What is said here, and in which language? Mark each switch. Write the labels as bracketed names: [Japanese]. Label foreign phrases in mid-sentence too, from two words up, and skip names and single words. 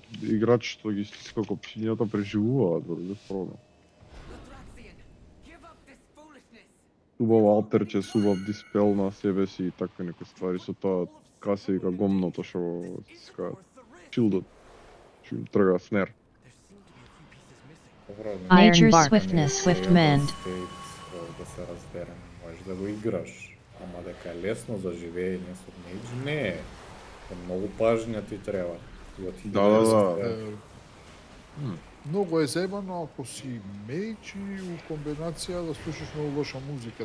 [Macedonian] Играчи што ги стиска копчињата преживуваат, брат, без проблем. Убав алтерче, убав диспел на себе си и такви некои ствари со тоа касе вика гомното што го стискаат. Шилдот. Што им трга снер. [English] Nature's swiftness, swift mend. [Macedonian] Да се разберем, можеш да го играш, ама дека е лесно за живење со меч, не е. Многу пажња ти треба. Да. Многу е зебано ако си мејч и у комбинација да слушаш многу лоша музика.